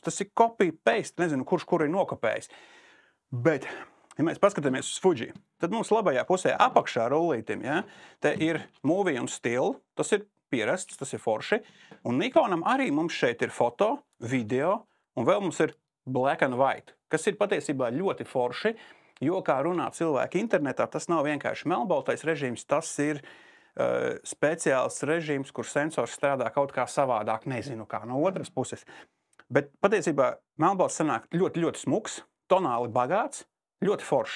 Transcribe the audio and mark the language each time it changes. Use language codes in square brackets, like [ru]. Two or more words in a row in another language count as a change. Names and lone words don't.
[lv] Tas ir copy-paste, nezinu, kurš kuru ir nokopējis. Bet ja mēs paskatāmies uz Fuji, tad mums labajā pusē apakšā rullītim, ja, te ir movie un still, tas ir pierasts, tas ir forši, un Nikonam arī mums šeit ir foto, video, un vēl mums ir [en] black and white, [lv] kas ir patiesībā ļoti forši, jo, kā runā cilvēki internetā, tas nav vienkārši melnbaltais režīms, tas ir speciāls režīms, kur sensors strādā kaut kā savādāk, nezinu kā, no otras puses. Bet patiesībā melnbalts sanāk ļoti, ļoti smuks, tonāli bagāts, ļoti foršs.